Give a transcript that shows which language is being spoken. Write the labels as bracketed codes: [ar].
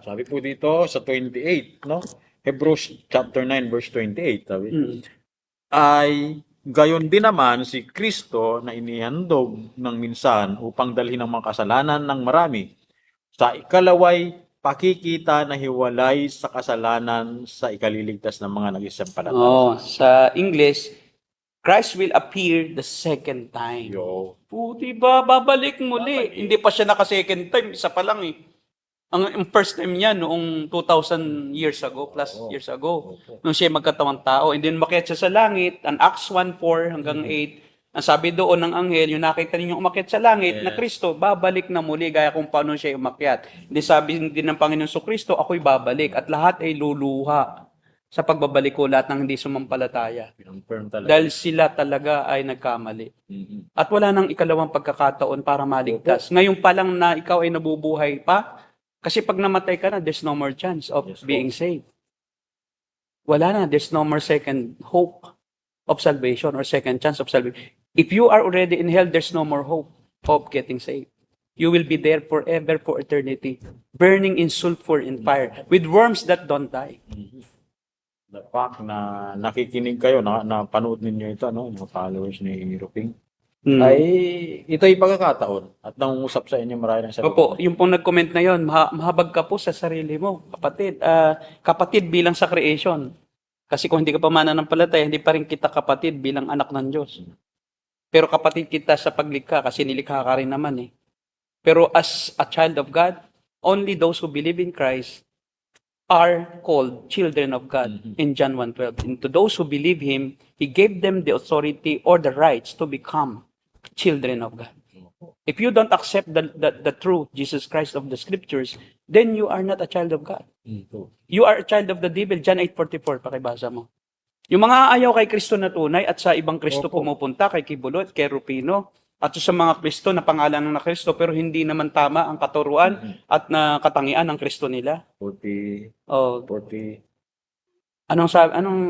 [tl] Sabi po dito sa 28, no? Hebrews chapter 9 verse 28, sabi. Ay gayon din naman si Kristo na inihandog ng minsan upang dalhin ang mga kasalanan ng marami. Sa ikalaway, pakikita na hiwalay sa kasalanan sa ikaliligtas ng mga nag-isampalataya. [en] Oh, [tl] sa English, [en] Christ will appear the second time. Yo. [tl] Puti ba, babalik muli. Hindi pa siya naka-second time, isa pa lang eh. Ang first time niya noong 2,000 years ago, plus years ago, nung siya magkatawang tao. And then makiat siya sa langit, ang Acts 1:4 hanggang 8, ang sabi doon ng anghel, yung nakita ninyong umakyat sa langit na Kristo, babalik na muli gaya kung paano siya umakyat. Hindi sabi din ng Panginoon sa Kristo, ako'y babalik at lahat ay luluha sa pagbabalik ko lahat ng hindi sumampalataya. Confirm talaga. Dahil sila talaga ay nagkamali. At wala nang ikalawang pagkakataon para maligtas. Ngayon pa lang na ikaw ay nabubuhay pa, kasi pag namatay ka na, [en] there's no more chance of Yes, being saved. [tl] Wala na, [en] there's no more second hope of salvation or second chance of salvation. If you are already in hell, there's no more hope of getting saved. You will be there forever, for eternity, burning in sulfur and fire, with worms that don't die. The fact [tl] na nakikinig kayo, na panood ninyo ito, no, yung followers ni Ruping, ay ito yung pagkakataon at nangungusap sa inyo marami ng sagot. Opo, yung pong nag-comment na yon, mahabag ka po sa sarili mo, kapatid. Kapatid bilang sa creation. Kasi kung hindi ka pa mananampalataya, hindi pa rin kita kapatid bilang anak ng Diyos. Pero kapatid kita sa paglikha kasi nilikha ka rin naman eh. [en] Pero as a child of God, only those who believe in Christ are called children of God in John 1:12. And to those who believe Him, He gave them the authority or the rights to become children of God. If you don't accept the truth, Jesus Christ of the Scriptures, then you are not a child of God. You are a child of the devil. [tl] John 8:44, pakibasa mo. Yung mga ayaw kay Kristo na tunay at sa ibang Kristo pumupunta, kay Kibulo at kay Rupino, at sa mga Kristo na pangalan ng Kristo, pero hindi naman tama ang katuruan at na katangian ng Kristo nila. 40, Oh, 40, anong sabi? Anong